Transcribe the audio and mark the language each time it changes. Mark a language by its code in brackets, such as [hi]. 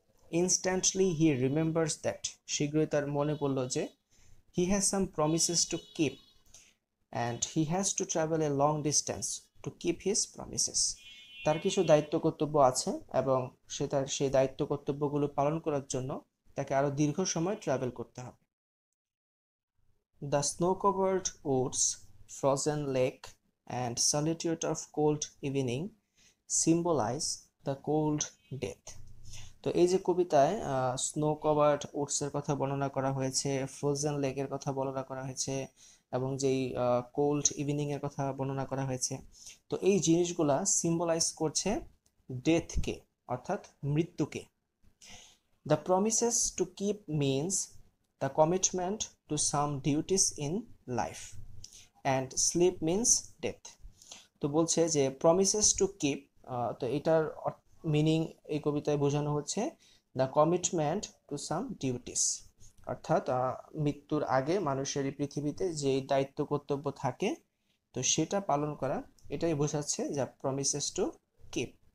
[en] instantly he remembers that, [bn] শীঘ্রই তার মনে পড়ল যে [en] He has some promises to keep and he has to travel a long distance to keep his promises. [bn] তার কিছু দায়িত্ব কর্তব্য আছে এবং সে তার সেই দায়িত্ব কর্তব্যগুলো পালন করার জন্য তাকে আরো দীর্ঘ সময় ট্রাভেল করতে হবে। [en] The snow-covered woods, frozen lake, and solitude of cold evening symbolize the cold death. [bn] তো এই যে কবিতায় স্নো কভার্ড ওটসের কথা বর্ণনা করা হয়েছে, ফ্রোজেন লেকের কথা বর্ণনা করা হয়েছে এবং যেই কোল্ড ইভিনিং এর কথা বর্ণনা করা হয়েছে, তো এই জিনিসগুলা সিম্বলাইজ করছে ডেথকে, অর্থাৎ মৃত্যুকে। [en] The promises to keep means the commitment to some duties in life, and sleep means death. [bn] তো বলছে যে প্রমিসেস টু কিপ, তো এটার মিনিং এই কবিতায় বোঝানো হচ্ছে [en] the commitment to some duties, [bn] অর্থাৎ মৃত্যুর আগে মানুষের এই পৃথিবীতে যে দায়িত্ব কর্তব্য থাকে তো সেটা পালন করা, এটাই বোঝাচ্ছে যা প্রমিসেস টু কিপ।